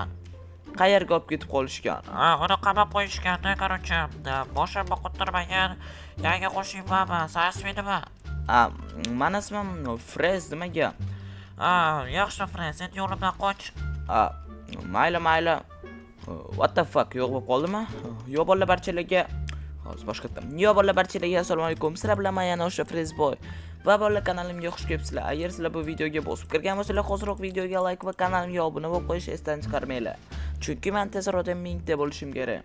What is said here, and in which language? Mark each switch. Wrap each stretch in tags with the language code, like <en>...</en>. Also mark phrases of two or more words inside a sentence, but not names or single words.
<uz>Qayerga olib ketib qolishgan? Uni qamab qo'yishganda, qarochi. Boshim boqtirmagan yangi qo'shni bormi? Siz ismi nima? Meni ismim Frez nimaga? Yaxshi Frez, endi yo'limdan qoch. Mayli.</uz> <en>What the fuck,</en> <uz>yo'q bo'lib qoldimi? Yo bolalar barchalarga hozir boshqatdan. Yo bolalar barchalarga assalomu alaykum. Sizlar bilan men yana o'sha Frezboy. Va bolalar kanalimga xush kelibsizlar. Agar sizlar bu videoga bosib kirgan bo'lsangiz, hozirroq videoga like va kanalimga obuna bo'lib qo'yishni esdan chiqarmanglar. Chunki men tezroq 1000 ta bo'lishim kerak.</uz>